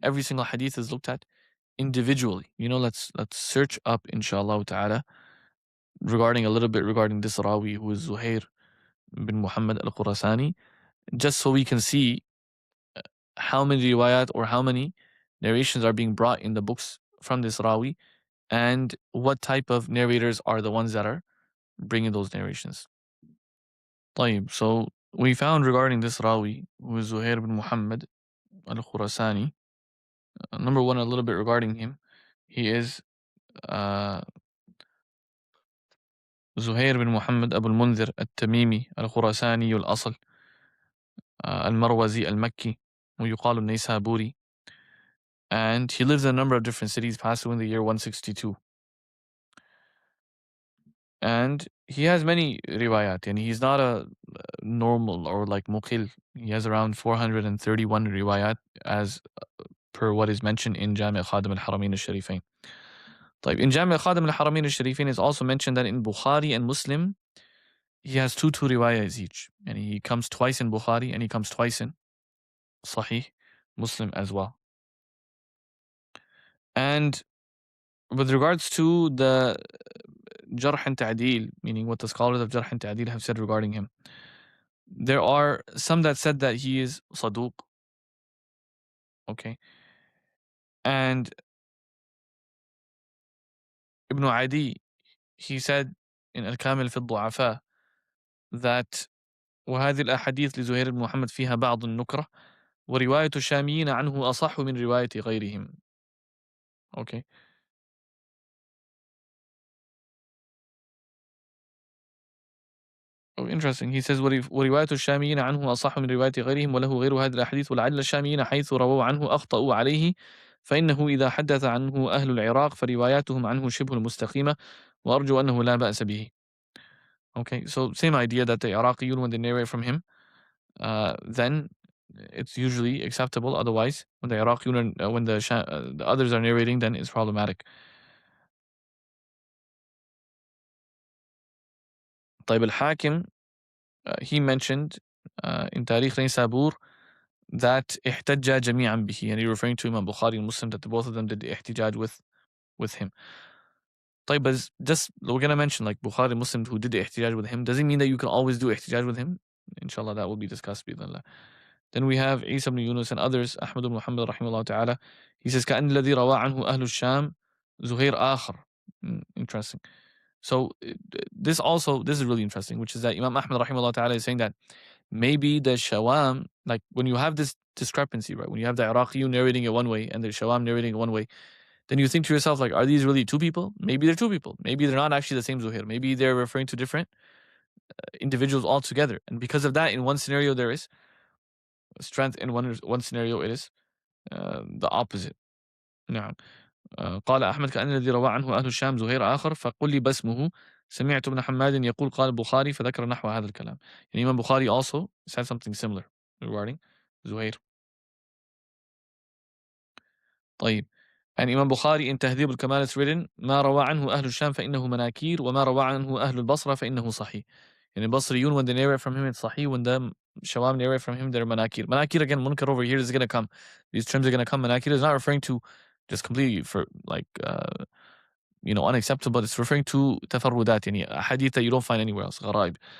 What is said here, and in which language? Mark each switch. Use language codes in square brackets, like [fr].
[en] Every single hadith is looked at individually. Let's search up, inshallah ta'ala, regarding a little bit regarding this Rawi, who is Zuhair bin Muhammad al-Khurasani, just so we can see how many riwayat or how many narrations are being brought in the books from this Rawi, and what type of narrators are the ones that are bringing those narrations. طيب, so we found regarding this Rawi, who is Zuhair bin Muhammad al-Khurasani, number one, a little bit regarding him. He is [ar] زهير بن محمد أبو المنذر التميمي الخراساني الأصل، المروزي المكي، ويقال النيسابوري. [en] And he lives in a number of different cities, passed away in the year 162. And he has many riwayat, and he's not a normal or like muqil. He has around 431 riwayat as per what is mentioned in Jami' Khadim al-Haramain al-Sharifain. In Jami' Khadim al-Haramain al-Sharifain is also mentioned that in Bukhari and Muslim, he has two riwayats each. And he comes twice in Bukhari and he comes twice in Sahih Muslim as well. And with regards to the Jarḥ and Taʿdīl, meaning what the scholars of Jarḥ and Taʿdīl have said regarding him, there are some that said that he is Saduq. Okay. And Ibn Adi, he said in Al-Kamil fi al-Du'afa that [ar] وهذه الأحاديث لزهير بن محمد فيها بعض النكرة ورواية الشاميين عنه أصح من رواية غيرهم. [en] Okay. Oh, interesting. He says [ar] ورواية الشاميين عنه أصح من رواية غيرهم وله غير هذه الأحاديث ولعل الشاميين حيث رووا عنه أخطأوا عليه فإنه إذا حدث عنه أهل العراق فرواياتهم عنه شبه المستقيمة وأرجو أنه لا بأس به. [en] Okay, so same idea that the Iraqiyun, when they narrate from him, then it's usually acceptable. Otherwise, when the Iraqiyun and when the others are narrating, then it's problematic. طيب الحاكم, he mentioned in Tarikh Naysabur that [ar] احتج جميعا به, [en] and he referring to Imam Bukhari and Muslim, that the both of them did the ihtijaj with him. طيب, but just we're gonna mention like Bukhari and Muslim who did the ihtijaj with him doesn't mean that you can always do ihtijaj with him. Inshallah, that will be discussed بإذن. Then we have Isa ibn Yunus and others, Ahmad ibn Muhammad rahimahullah ta'ala. He says [ar] كأن الذي روى عنه أهل الشام زهير آخر. [en] Interesting. So this is really interesting, which is that Imam Ahmad rahimahullah ta'ala is saying that maybe the Shawam, like when you have this discrepancy, right? When you have the Iraqi narrating it one way and the Shawam narrating it one way, then you think to yourself, like, are these really two people? Maybe they're two people. Maybe they're not actually the same Zuhair. Maybe they're referring to different individuals altogether. And because of that, in one scenario there is strength, in one scenario it is the opposite. [ar] نعم. قال أحمد كأن الذي روى عنه أهل الشام زهير آخر فقل لي باسمه سمعت ابن حماد يقول قال البخاري فذكر نحو هذا الكلام. [en] And Imam Bukhari also said something similar regarding Zuhair. [ar] طيب. [en] And Imam Bukhari in [ar] تهذيب الكمال [en] is written [ar] ما روى عنه أهل الشام فإنه مناكير وما روى عنه أهل البصرة فإنه صحيح. [en] And in Basriyun, when they narrate from him, it's Sahih. When the Shawam narrate from him, they're Manakir. Manakir, again, Munkar over here is going to come. These terms are going to come. Manakir is not referring to just completely for like, unacceptable, but it's referring to tafarrudat, a hadith that you don't find anywhere else. Gharaib.